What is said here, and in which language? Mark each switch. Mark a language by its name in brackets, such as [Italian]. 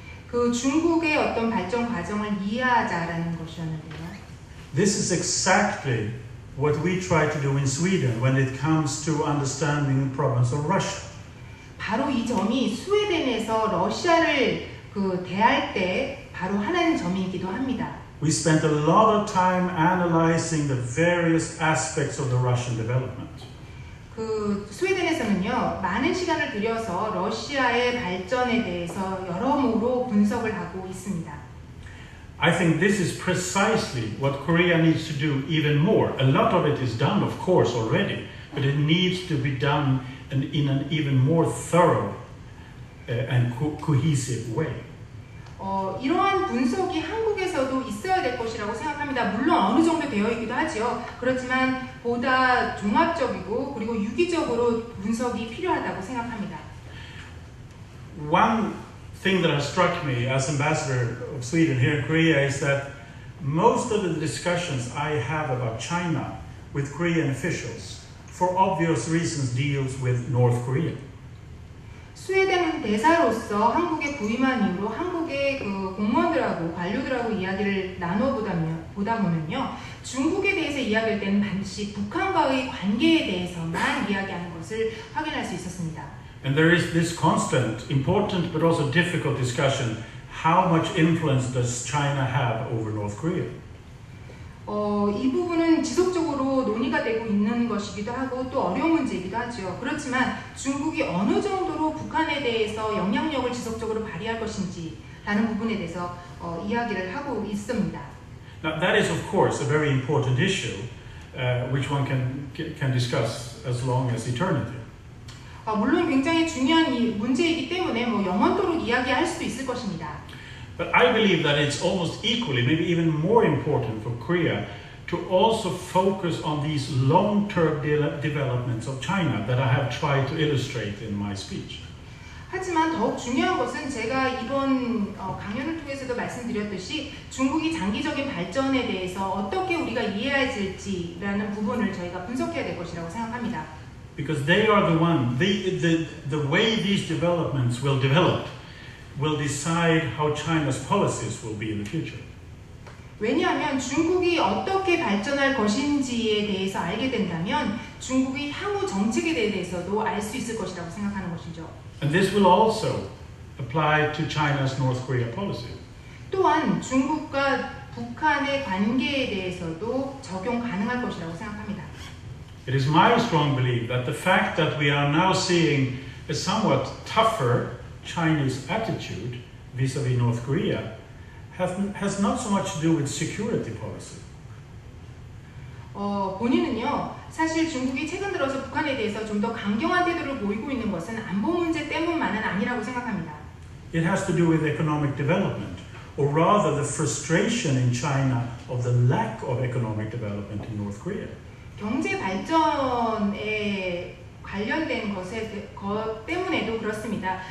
[Korean] 그 중국의 어떤 발전 과정을 이해하자라는 것이었는데요. [English] This is exactly what we try to do in Sweden when it comes to understanding the problems of Russia. [Korean] 바로 이 점이 스웨덴에서 러시아를 대할 때 바로 하나는 점이기도 합니다. [English] We spent a lot of time analyzing the various aspects of the Russian development. [Korean] 그 스웨덴에서는요 많은 시간을 들여서 러시아의 발전에 대해서 여러모로 분석을 하고 있습니다. [English] I think this is precisely what Korea needs to do even more. A lot of it is done, of course, already, but it needs to be done in an even more thorough and cohesive way. [Korean] 이러한 분석이 한국에서도 있어야 될 것이라고 생각합니다. 물론 어느 정도 되어 있기도 하죠. 그렇지만 보다 종합적이고 그리고 유기적으로 분석이 필요하다고 생각합니다. [English] One thing that has struck me as ambassador of Sweden here in Korea is that most of the discussions I have about China with Korean officials, for obvious reasons, deals with North Korea. [Korean] 스웨덴 대사로서 한국에 부임한 이후로 한국의 그 공무원들하고 관료들하고 이야기를 나눠보다 보면요. 중국에 대해서 이야기할 때는 반드시 북한과의 관계에 대해서만 이야기하는 것을 확인할 수 있었습니다. [English] And there is this constant, important but also difficult discussion, how much influence does China have over North Korea? [Korean] 이 부분은 지속적으로 논의가 되고 있는 것이기도 하고 또 어려운 문제이기도 하죠. 그렇지만 중국이 어느 정도로 북한에 대해서 영향력을 지속적으로 발휘할 것인지라는 부분에 대해서 이야기를 하고 있습니다. [English] Now that is of course a very important issue, which one can discuss as long as eternity. [Korean] 물론 굉장히 중요한 문제이기 때문에 영원토록 이야기할 수도 있을 것입니다. [English] But I believe that it's almost equally, maybe even more important for Korea to also focus on these long-term developments of China that I have tried to illustrate in my speech. [Korean] 하지만 더욱 중요한 것은 제가 이번 강연을 통해서도 말씀드렸듯이 중국이 장기적인 발전에 대해서 어떻게 우리가 이해해야 될지라는 부분을 저희가 분석해야 될 것이라고 생각합니다. [English] Because they are the one, the way these developments will develop will decide how China's policies will be in the future. [Korean] 왜냐하면 중국이 어떻게 발전할 것인지에 대해서 알게 된다면 중국의 향후 정책에 대해서도 알 수 있을 것이라고 생각하는 것이죠. [English] And this will also apply to China's North Korea policy. [Korean] 또한 중국과 북한의 관계에 대해서도 적용 가능할 것이라고 생각합니다. [English] It is my strong belief that the fact that we are now seeing a somewhat tougher Chinese attitude vis-à-vis North Korea has not so much to do with security policy. [Korean] 본인은요, 사실 중국이 최근 들어서 북한에 대해서 좀 더 강경한 태도를 보이고 있는 것은 안보 문제 때문만은 아니라고 생각합니다. [English] It has to do with economic development, or rather the frustration in China of the lack of economic development in North Korea. [Korean] 경제 발전에 관련된 것 때문에도 그렇습니다.